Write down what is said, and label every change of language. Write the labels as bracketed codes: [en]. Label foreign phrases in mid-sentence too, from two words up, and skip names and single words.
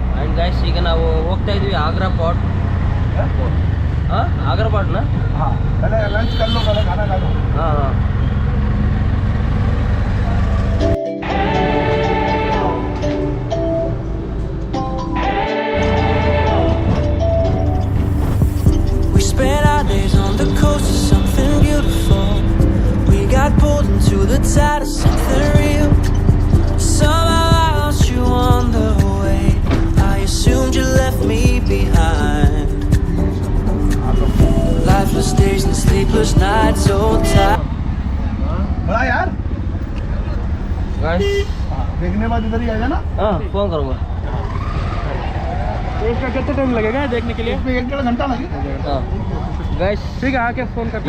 [en] morning guys. [kn] ಈಗ ನಾವು ಹೋಗ್ತಾ ಇದೀವಿ ಆಗ್ರಾ ಫೋರ್ಟ್. [hi] हाँ आगरा फोर्ट ना. हाँ पहले लंच कर लो, पहले खाना खा लो. हाँ हाँ [en] We spent our days on the coast of something beautiful. We got pulled into the tide of something real. Somehow I lost you on the way. I assumed you left me behind. Lifeless days and sleepless nights, so tired. [hi] बड़ा यार गाइस. देखने बाद इधर ही आ जाना. हाँ फोन करूँगा. तो इसका कितना टाइम लगेगा देखने के लिए? इसमें 1-1.5 घंटा लगेगा. हाँ ಗೈಸ್, ठीक है आके फोन कर.